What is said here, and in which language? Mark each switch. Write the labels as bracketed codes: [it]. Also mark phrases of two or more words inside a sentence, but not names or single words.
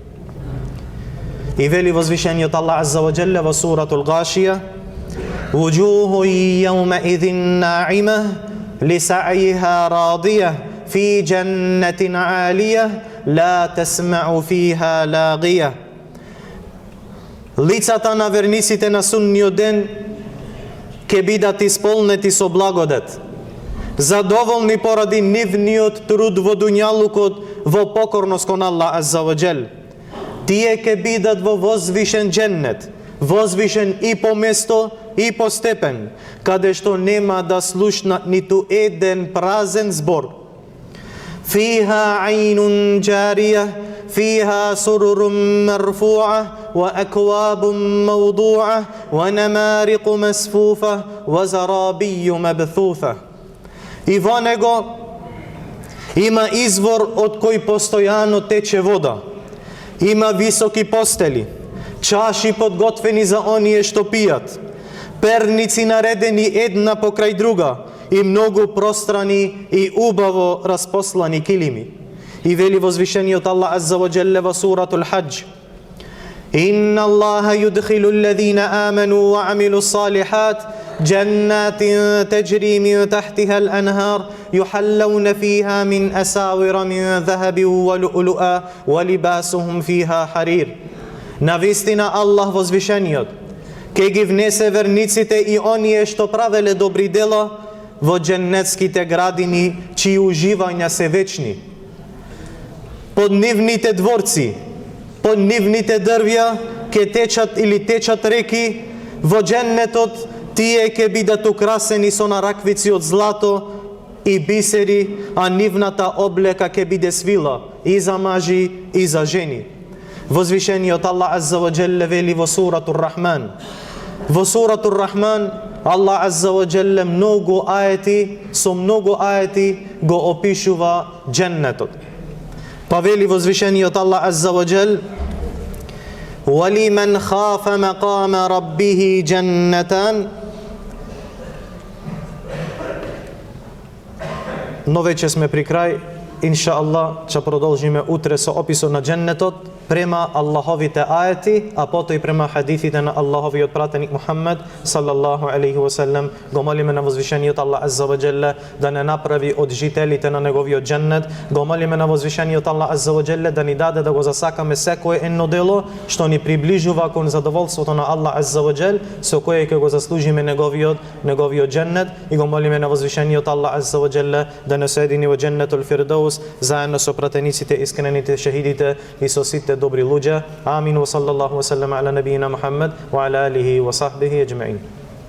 [mk] И вели возвишениот Аллах [ar] عز وجل [mk] во суратул Гашија: [ar] وجوه يومئذ ناعمة لسعيها راضية في جنة عالية لا تسمع فيها لاغية. [mk] Лицата на верниците на судниот ден ке бидат исполнети со благодат, задоволни поради нивниот труд во дуњалукот во покорност кон Аллах [ar] عز وجل. [mk] Тие ке бидат во возвишен дженнет, возвишен и по место и по степен, каде што нема да слушнат ниту еден празен збор. [ar] فيها عين جارية فيها سرر مرفوعة وأكواب موضوعة ونمارق مسفوفة وزرابي مبثوثة. [mk] И во него има извор од кој постојано тече вода. Има високи постели, чаши подготвени за оние што пијат, перници наредени една покрај друга и многу пространи и убаво распослани килими. И вели возвишениот Аллах [ar] عز وجل [mk] во суратул Хаџ: [ar] إن الله يدخل الذين آمنوا وعملوا الصالحات جنات تجري من تحتها الأنهار يحلون فيها من أساور من ذهب ولؤلؤا ولباسهم فيها حرير. [mk] Навистина Аллах возвишениот ке ги внесе верниците и оние што правеле добри дела во дженнетските градини, чии уживања се вечни. Под нивните дворци, под нивните дрвја ке течат или течат реки. Во дженнетот тие ке бидат украсени со нараквици од злато и бисери, а нивната облека ке биде свила и за мажи и за жени. Возвишениот Аллах [ar] عز وجل [mk] вели во суратур Рахман. Во суратур Рахман Аллах [ar] عز وجل [mk] многу ајети, со многу ајети го опишува дженнетот. Па вели возвишениот Аллах [ar] عز وجل: وَلِمَنْ خَافَ مَقَامَ رَبِّهِ جَنَّتَانِ [mk] но веќе сме при крај. [ar] إن شاء الله, [mk] ќе продолжиме утре со описот на дженнетот према Аллаховите ајети, а потоа и према хадисите на Аллаховиот пратеник Мухаммед [ar] صلى الله عليه وسلم. [mk] Го молиме на возвишениот Аллах [ar] عز وجل [mk] да не направи од жителите на неговиот дженнет. Го молиме на возвишениот Аллах [ar] عز وجل [mk] да ни даде да го засакаме секое едно дело што ни приближува кон задоволството на Аллах [ar] عز وجل, [mk] со кое ќе го заслужиме неговиот дженнет. И го молиме на возвишениот Аллах [ar] عز وجل [mk] да не соедини во [ar] جنة الفردوس [mk] заедно со пратениците, искрените, шехидите и со сите добри луѓе. Амин. [ar] وصلى الله وسلم على نبينا محمد وعلى آله وصحبه أجمعين.